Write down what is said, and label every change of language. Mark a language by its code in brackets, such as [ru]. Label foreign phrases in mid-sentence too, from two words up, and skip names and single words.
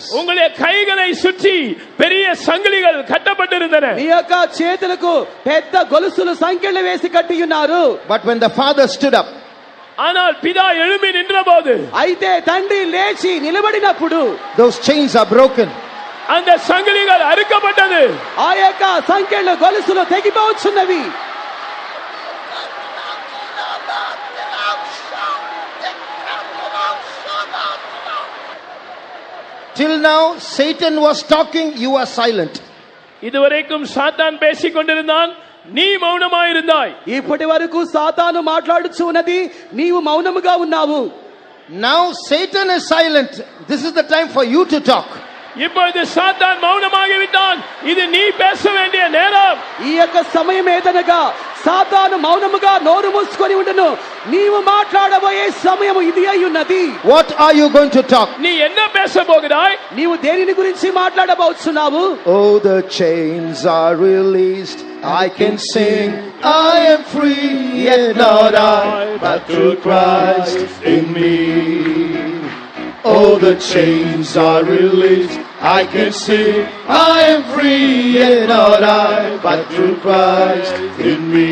[ta] உங்களுடைய கைகளை சுற்றி பெரிய சங்கிலிகள் கட்டப்பட்டிருந்தன. [te] మీ యొక్క చేతులకు పెద్ద గొలుసులు సంఖ్యలు వేసి కట్టి ఉన్నారు. [en] But when the father stood up, [ta] ஆனால் பிதா எழும்பி நின்றபோது, [te] అయితే తండ్రి లేచి నిలబడినప్పుడు [en] those chains are broken. [ta] அந்த சங்கிலிகள் அறுக்கப்பட்டது. [te] ఆ యొక్క సంఖ్యలు గొలుసులు తెగిపోవచ్చున్నవి. [en] Till now Satan was talking, you were silent. [ta] இதுவரைக்கும் சாத்தான் பேசிக் கொண்டிருந்தான், நீ மௌனமாயிருந்தாய். [te] ఇప్పటి వరకు సాతాను మాట్లాడుచు ఉన్నది, నీవు మౌనముగా ఉన్నావు. [en] Now Satan is silent. This is the time for you to talk. [ta] இப்பொழுது சாத்தான் மௌனமாகிவிட்டான். இது நீ பேச வேண்டிய நேரம். [te] ఈ యొక్క సమయం ఏదనగా సాతాను మౌనముగా నోరు మూసుకొని ఉండను, నీవు మాట్లాడబోయే సమయం ఇది అయి ఉన్నది. [en] What are you going to talk? [ta] நீ என்ன பேச போகிறாய்? [te] నీవు దేనిని గురించి మాట్లాడబోతున్నావు? [en] Oh, the chains are released. I can sing. I am free, yet not I, but through Christ in me. Oh, the chains are released. I can sing. I am free, yet not I, but through Christ in me.